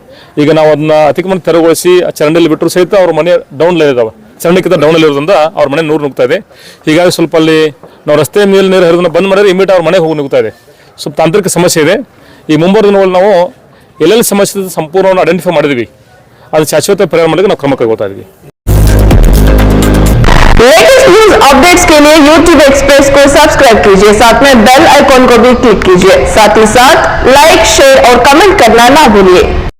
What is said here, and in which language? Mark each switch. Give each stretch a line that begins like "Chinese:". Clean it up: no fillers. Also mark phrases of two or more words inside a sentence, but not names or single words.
Kannada: ಈಗ ನಾವು ಅದನ್ನ ಅತಿಕ್ರಮಣ ತೆರವುಗೊಳಿಸಿ ಆ ಚರಂಡಿಯಲ್ಲಿ ಬಿಟ್ಟರು ಸಹಿತ ಅವ್ರ ಮನೆ ಡೌನ್ ಇದಾವೆ, ಚರಂಡಿಕ್ಕಿಂತ ಡೌನಲ್ಲಿ ಇರೋದ್ರಿಂದ ಅವ್ರ ಮನೆ ನೀರು ನುಗ್ತಾ ಇದೆ. ಹೀಗಾಗಿ ಸ್ವಲ್ಪ ಅಲ್ಲಿ ನಾವು ರಸ್ತೆ ಮೇಲೆ ನೀರು ಹರಿದನ್ನ ಬಂದ್ ಮಾಡಿದ್ರೆ ಇಮಿಡಿಯೇಟ್ ಅವ್ರ ಮನೆ ಹೋಗಿ ನುಗ್ತಾ ಇದೆ. ಸ್ವಲ್ಪ ತಾಂತ್ರಿಕ ಸಮಸ್ಯೆ ಇದೆ. ಈ ಮುಂಬರುವ ದಿನಗಳಲ್ಲಿ ನಾವು ಎಲ್ಲೆಲ್ಲಿ ಸಮಸ್ಯೆ ಸಂಪೂರ್ಣವನ್ನು ಐಡೆಂಟಿಫೈ ಮಾಡಿದ್ವಿ, ಅದು ಶಾಶ್ವತ ಪರಿಹಾರ ಮಾಡೋಕ್ಕೆ ನಾವು ಕ್ರಮ ಕೈಗೊಳ್ತಾ ಇದ್ವಿ.
English: latest news updates
Hindi: के लिए YouTube एक्सप्रेस को सब्सक्राइब कीजिए, साथ में
English: bell icon
Hindi: को भी क्लिक कीजिए। साथ ही साथ लाइक, शेयर और कमेंट करना ना भूलिए।